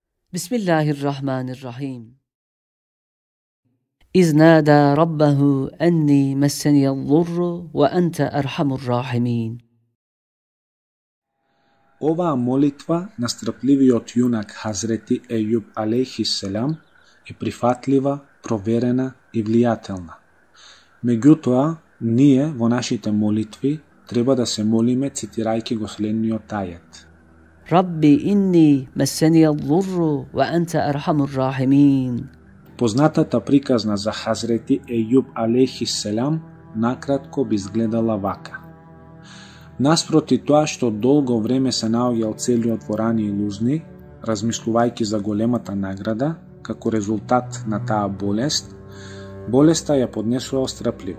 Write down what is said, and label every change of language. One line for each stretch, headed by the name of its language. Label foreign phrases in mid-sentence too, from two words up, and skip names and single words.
Arabic: بسم الله الرحمن الرحيم إذ نادى ربه أني مسني الضر وأنت أرحم الراحمين.
Macedonian: Оваа молитва на страпливиот јунак Хазрети Ејуб алейхиселам е прифатлива, проверена и влијателна. Меѓутоа, ние во нашите молитви треба да се молиме цитирајќи го следниот ајет.
Arabic: ربي إني مسني الضر وأنت أرحم الراحمين.
Macedonian: Познатата приказна за Хазрети Ејуб алейхиселам накратко би изгледала вака. Наспроти тоа што долго време се наоѓал целиот во рани и лузни, размислувајќи за големата награда, како резултат на таа болест, болеста ја поднесува страпливо.